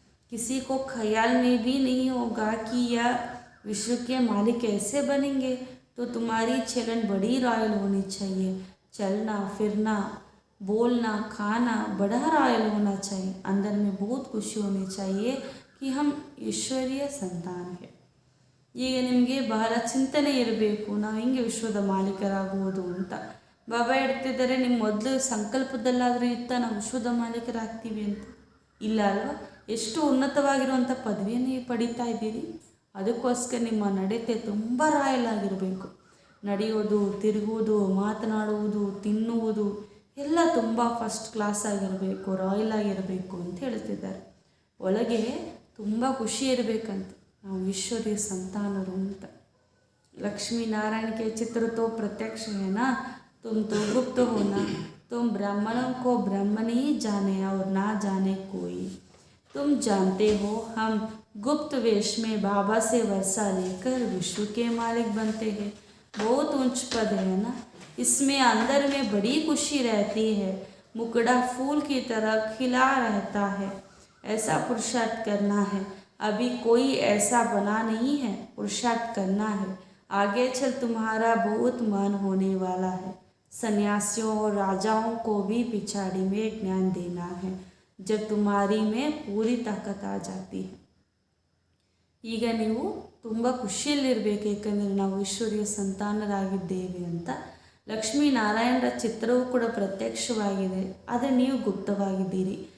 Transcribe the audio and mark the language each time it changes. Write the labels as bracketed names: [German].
[Hindi] किसी को ख्याल में भी नहीं होगा कि यह विश्व के मालिक कैसे बनेंगे। तो तुम्हारी चलन बड़ी रॉयल होनी चाहिए, चलना फिरना बोलना खाना बड़ा रॉयल होना चाहिए, अंदर में बहुत खुशी होनी चाहिए कि हम ಈಶ್ವರೀಯ ಸಂತಾನ है। [Kannada] ಈಗ ನಿಮಗೆ ಬಹಳ ಚಿಂತನೆ ಇರಬೇಕು, ನಾವು ಹಿಂಗೆ ವಿಶ್ವದ ಮಾಲೀಕರಾಗುವುದು ಅಂತ. ಬಾಬಾ ಹೇಳ್ತಿದ್ದಾರೆ, ನಿಮ್ಮ ಮೊದಲು ಸಂಕಲ್ಪದಲ್ಲಾದರೂ ಇತ್ತ ನಾವು ವಿಶ್ವದ ಮಾಲೀಕರಾಗ್ತೀವಿ ಅಂತ. ಇಲ್ಲ ಅಲ್ವಾ? ಎಷ್ಟು ಉನ್ನತವಾಗಿರುವಂಥ ಪದವಿಯನ್ನು ಪಡಿತಾ ಇದ್ದೀರಿ. ಅದಕ್ಕೋಸ್ಕರ ನಿಮ್ಮ ನಡತೆ ತುಂಬ ರಾಯಲ್ ಆಗಿರಬೇಕು. ನಡೆಯೋದು, ತಿರುಗುವುದು, ಮಾತನಾಡುವುದು, ತಿನ್ನುವುದು ಎಲ್ಲ ತುಂಬ ಫಸ್ಟ್ ಕ್ಲಾಸ್ ಆಗಿರಬೇಕು, ರಾಯಲ್ ಆಗಿರಬೇಕು ಅಂತ ಹೇಳ್ತಿದ್ದಾರೆ. ಒಳಗೆ ತುಂಬ ಖುಷಿ ಇರಬೇಕಂತ, ನಾವು ಈಶ್ವರೀಯ ಸಂತಾನರು ಅಂತ. [Hindi] लक्ष्मी नारायण के चित्र तो प्रत्यक्ष है ना, तुम तो गुप्त हो ना। तुम ब्राह्मणों को ब्राह्मण ही जाने और ना जाने कोई। तुम जानते हो हम गुप्त वेश में बाबा से वर्षा लेकर विश्व के मालिक बनते हैं। बहुत ऊंच पद है ना, इसमें अंदर में बड़ी खुशी रहती है, मुकड़ा फूल की तरह खिला रहता है। ऐसा पुरुषार्थ करना है, अभी कोई ऐसा बना नहीं है, पुरुषार्थ करना है। आगे चल तुम्हारा बहुत मान होने वाला है। सन्यासियों और राजाओं को भी पिछाड़ी में ज्ञान देना है, जब तुम्हारी में पूरी ताकत आ जाती है। [Kannada] ಈಗ ನೀವು ತುಂಬ ಖುಷಿಯಲ್ಲಿರಬೇಕು, ಏಕೆಂದರೆ ನಾವು ಈಶ್ವರೀಯ ಸಂತಾನರಾಗಿದ್ದೇವೆ ಅಂತ. ಲಕ್ಷ್ಮೀನಾರಾಯಣರ ಚಿತ್ರವೂ ಕೂಡ ಪ್ರತ್ಯಕ್ಷವಾಗಿದೆ, ಆದರೆ ನೀವು ಗುಪ್ತವಾಗಿದ್ದೀರಿ.